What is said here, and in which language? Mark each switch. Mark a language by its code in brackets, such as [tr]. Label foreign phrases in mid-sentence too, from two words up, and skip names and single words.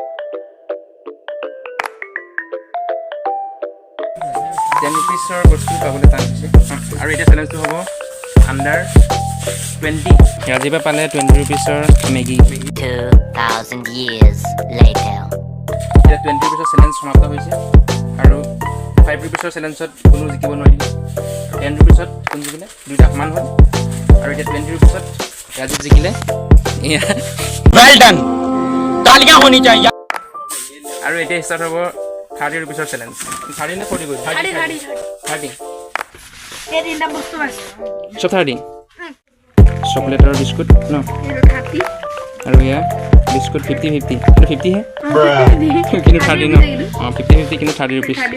[as] 10 ৰুপিজৰ বস্তু পাবলৈ টান হৈছে আৰু এতিয়া চেলেঞ্জটো হ'ব আণ্ডাৰ 20 ৰাজীৱে পালে 20 ৰুপিজৰ মেগী [en] 2,000 years later. [as] এতিয়া 20 ৰুপিছৰ চেলেঞ্জ সমাপ্ত হৈছে আৰু 5 ৰুপিছৰ চেলেঞ্জত কোনো জিকিব নোৱাৰিলে 10 ৰুপিছত কোন জিকিলে দুইটা সমান হ'ল আৰু এতিয়া 20 ৰুপিছত ৰাজীৱ জিকিলে [en] well done [hi] तालियां होनी चाहिए [as] আৰু এতিয়া ষ্টাৰ্ট হ'ব 30 ৰুপিছৰ চেলেঞ্জ 30 নে 40 গৈছে 30 এই তিনিটা বস্তু আছে চব 30 চকলেট আৰু বিস্কুট ন এইটো 30 আৰু এয়া বিস্কুট 50 50 50 হে কিন্তু 30 ন 50 50 কিন্তু 30 ৰুপিছ